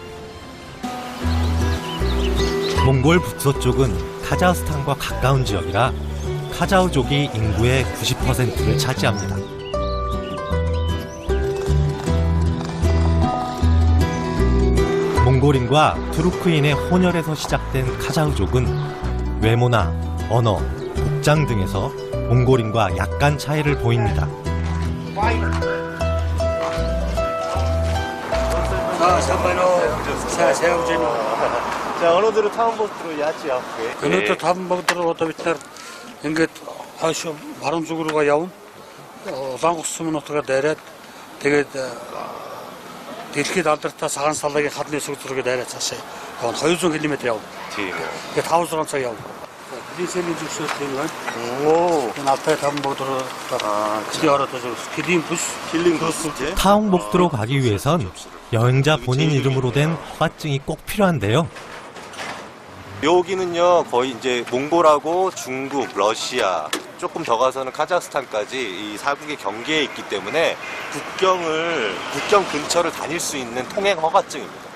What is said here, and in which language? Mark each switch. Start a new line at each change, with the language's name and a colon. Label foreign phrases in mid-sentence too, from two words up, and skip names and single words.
Korean: 몽골 북서쪽은 카자흐스탄과 가까운 지역이라 카자흐족이 인구의 90%를 차지합니다. 몽골인과 투르크인의 혼혈에서 시작된 카자흐족은 외모나 언어, 복장 등에서 몽골인과 약간 차이를 보입니다.
Mongolian: За өнөөдөр Таунбокт руу яаж явах вэ? Өнөөдөр Таунбокт руу одоо бид нар ингээд хойш баруун зүг рүүгээ явна. Улаангус сум нутгаа дайраад тэгээд дэлхийд алдартай сахан салаагийн хадны сүг зүргээ дайраад цаашаа явна. 200 км явна. Тийм үү. Тэгээд 5-6 цаг явна. Дизелийн зөвшөөрөл юм байна. Оо. Энэ алтай Таунбокт руу ороод килим бүс тийм.
Korean: 타웅복도로 가기 위해선 여행자 본인 이름으로 된 허가증이 꼭 필요한데요. 여기는요 거의 이제 몽골하고 중국, 러시아 조금 더 가서는 카자흐스탄까지 이 사국의 경계에 있기 때문에 국경 근처를 다닐 수 있는 통행 허가증입니다.